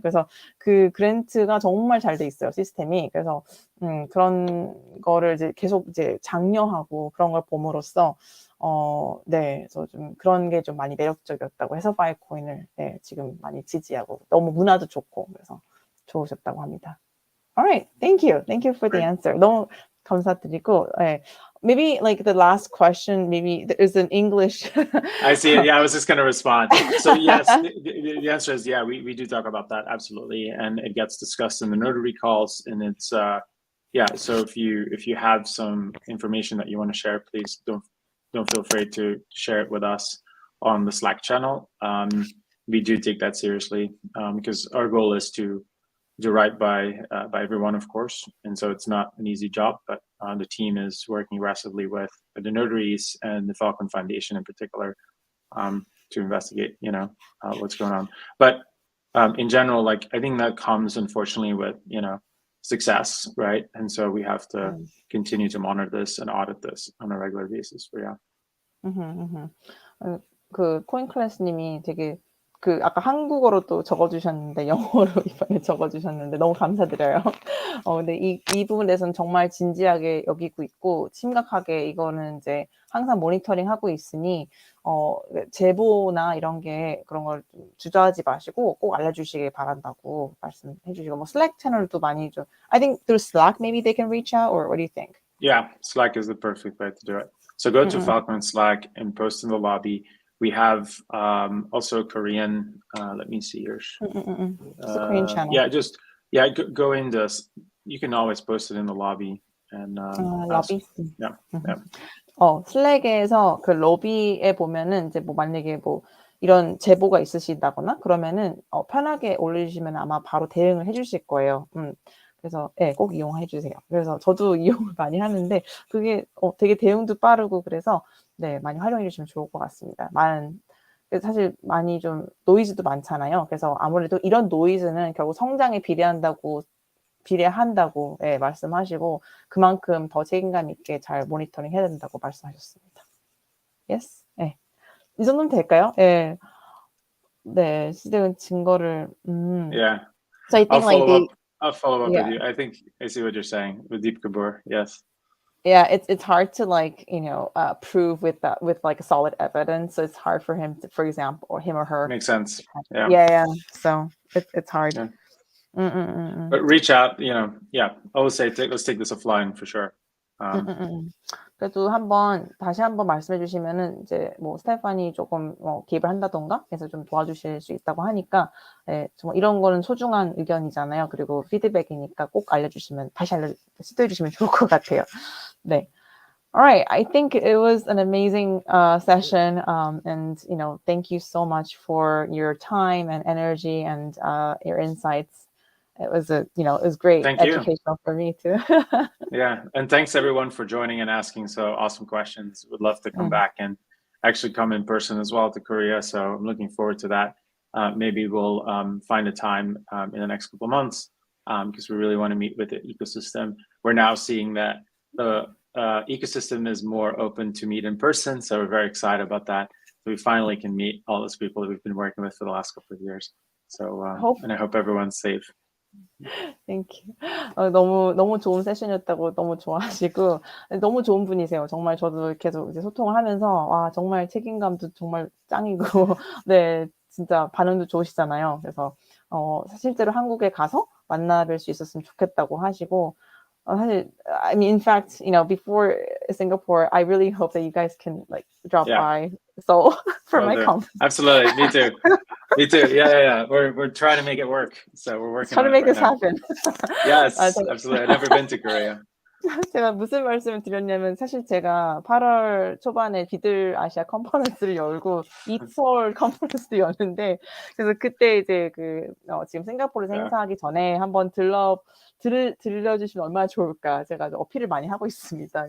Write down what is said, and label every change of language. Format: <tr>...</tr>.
<ko>그래서 그 그랜트가 정말 잘 돼 있어요, 시스템이. 그래서 그런 거를 이제 계속 이제 장려하고 그런 걸 봄으로써 그래서 좀 그런 게 좀 많이 매력적이었다고 해서 파이코인을 지금 많이 지지하고, 너무 문화도 좋고 그래서 좋으셨다고 합니다.</ko> <en>Alright, thank you for the answer.</en> <ko>너무 감사드리고,</ko> <en>maybe like the last question, maybe there's an English. I see it. Yeah, I was just going to respond. So yes, the answer is yeah. We do talk about that, absolutely, and it gets discussed in the notary calls, and it's yeah. So if you have some information that you want to share, please don't feel afraid to share it with us on the Slack channel. We do take that seriously because our goal is to do right by everyone, of course, and so it's not an easy job, but the team is working aggressively with the notaries and the Falcon Foundation in particular to investigate, what's going on. But in general, I think that comes unfortunately with success, right? And so we have to continue to monitor this and audit this on a regular basis. But yeah.</en> <ko>그 코인클래스님이 되게 그 아까 한국어로 또 적어주셨는데 영어로 이번에 적어주셨는데 너무 감사드려요. 근데 이 부분에 대해서는 정말 진지하게 여기고 있고 심각하게 이거는 이제 항상 모니터링 하고 있으니 제보나 이런 게 그런 걸 좀 주저하지 마시고 꼭 알려주시길 바란다고 말씀해 주시고 뭐 슬랙 채널도 많이 좀</ko> <en>I think through Slack maybe they can reach out or what do you think? Yeah, Slack is the perfect way to do it. So go to Falcon Slack and post in the lobby. We have also Korean. Let me see yours. It's a Korean channel. Yeah, go in this. You can always post it in the lobby and lobby. Yeah.</en> <ko>슬랙에서 그 로비에 보면은 이제 뭐 만약에 뭐 이런 제보가 있으시다거나 그러면은 편하게 올려주시면 아마 바로 대응을 해주실 거예요. 그래서 네, 꼭 이용해 주세요. 그래서 저도 이용을 많이 하는데 그게 되게 대응도 빠르고 그래서 네, 많이 활용해 주시면 좋을 것 같습니다. 사실 많이 좀 노이즈도 많잖아요. 그래서 아무래도 이런 노이즈는 결국 성장에 비례한다고 예, 말씀하시고 그만큼 더 책임감 있게 잘 모니터링 해야 된다고 말씀하셨습니다.</ko> <en>Yes?</en> <ko>네. 이 정도면 될까요? 예. 네, 시댁은 증거를</ko> <en>Yeah. So I think I'll follow up yeah. with you. I think I see what you're saying with Deep Kabur. Yes. Yeah, it's hard to prove with like solid evidence. So it's hard for him to, for example, or him or her. Makes sense. Yeah. Yeah. So it's hard. Yeah. But reach out, yeah. I would say let's take this offline for sure.</en> <ko>그래도 다시 한번 말씀해 주시면은 이제 뭐 스테파니 조금 개입을 한다던가 해서 좀 도와주실 수 있다고 하니까 네, 정말 이런 거는 소중한 의견이잖아요. 그리고 피드백이니까 꼭 알려주시면 시도해 주시면 좋을 것 같아요.</ko> <en>네. All right. I think it was an amazing session, and thank you so much for your time and energy and your insights. It was it was great, Thank educational for me too. Yeah, and thanks everyone for joining and asking so awesome questions. Would love to come back and actually come in person as well to Korea. So I'm looking forward to that. Maybe we'll find a time in the next couple of months because we really want to meet with the ecosystem. We're now seeing that the ecosystem is more open to meet in person. So we're very excited about that. So we finally can meet all those people that we've been working with for the last couple of years. So and I hope everyone's safe. Thank you.</en> <ko>너무 좋은 세션이었다고 너무 좋아하시고 너무 좋은 분이세요. 정말 저도 계속 이제 소통을 하면서 와 정말 책임감도 정말 짱이고 네 진짜 반응도 좋으시잖아요. 그래서 실제로 한국에 가서 만나뵐 수 있었으면 좋겠다고 하시고 사실</ko> <en>I mean in fact before Singapore I really hope that you guys can drop by Seoul for my conference. Absolutely, me too. Me too. Yeah. We're trying to make it work. So we're working trying on to make it this happen. Yes, absolutely. I've never been to Korea.</en> <ko>제가 무슨 말씀을 드렸냐면 사실 제가 8월 초반에 비들 아시아 컨퍼런스를 열고 이서울 컨퍼런스도 여는데 그래서 그때 이제 지금 싱가포르에서 행사하기 전에 한번 들려주시면 얼마나 좋을까 제가 어필을 많이 하고 있습니다.</ko>